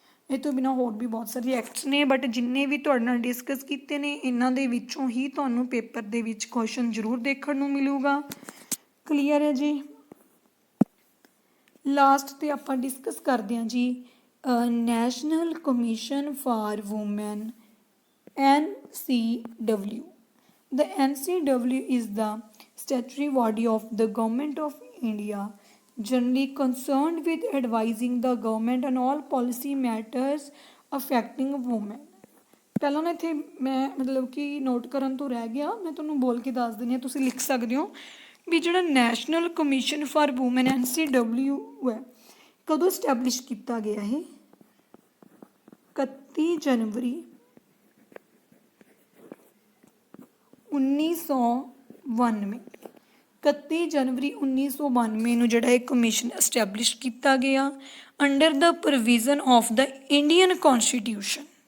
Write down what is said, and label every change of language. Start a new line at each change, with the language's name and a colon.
Punjabi: ਇਹ ਤੋਂ ਬਿਨਾਂ ਹੋਰ ਵੀ ਬਹੁਤ ਸਾਰੇ ਐਕਟਸ ਨੇ, ਬਟ ਜਿੰਨੇ ਵੀ ਤੁਹਾਡੇ ਨਾਲ ਡਿਸਕਸ ਕੀਤੇ ਨੇ ਇਹਨਾਂ ਦੇ ਵਿੱਚੋਂ ਹੀ ਤੁਹਾਨੂੰ ਪੇਪਰ ਦੇ ਵਿੱਚ ਕੁਐਸਚਨ ਜ਼ਰੂਰ ਦੇਖਣ ਨੂੰ ਮਿਲੂਗਾ। ਕਲੀਅਰ ਹੈ ਜੀ। ਲਾਸਟ 'ਤੇ ਆਪਾਂ ਡਿਸਕਸ ਕਰਦੇ ਹਾਂ ਜੀ national commission for woman, NCW.
English: The NCW is the statutory body of the Government of India, generally concerned with advising the government on all policy matters affecting women.
Punjabi: ਪਹਿਲਾਂ ਨਾ ਇੱਥੇ ਮੈਂ ਮਤਲਬ ਕਿ ਨੋਟ ਕਰਨ ਤੋਂ ਰਹਿ ਗਿਆ, ਮੈਂ ਤੁਹਾਨੂੰ ਬੋਲ ਕੇ ਦੱਸ ਦਿੰਦੀ ਹਾਂ, ਤੁਸੀਂ ਲਿਖ ਸਕਦੇ ਹੋ ਵੀ ਜਿਹੜਾ national commission for woman NCW ਹੈ ਕਦੋਂ ਸਟੈਬਲਿਸ਼ ਕੀਤਾ ਗਿਆ? ਇਹ 31 ਜਨਵਰੀ 1992, 31 ਜਨਵਰੀ 1992 ਨੂੰ ਜਿਹੜਾ ਇਹ ਕਮਿਸ਼ਨ ਐਸਟੈਬਲਿਸ਼ ਕੀਤਾ ਗਿਆ
English: Under the provision of the Indian constitution.